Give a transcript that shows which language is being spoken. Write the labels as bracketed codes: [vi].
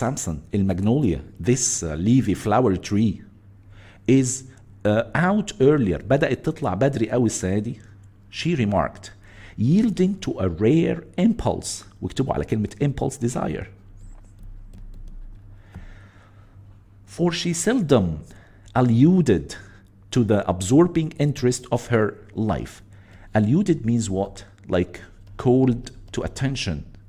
[en] Sampson, المagnolia, this leafy flower tree is out earlier. [ar] بدأت تطلع بدري قوي السنة دي. [en] She remarked, yielding to a rare impulse. [ar] واكتبوا على كلمة impulse desire. [en] For she seldom alluded to the absorbing interest of her life. Alluded means what? Like called to attention.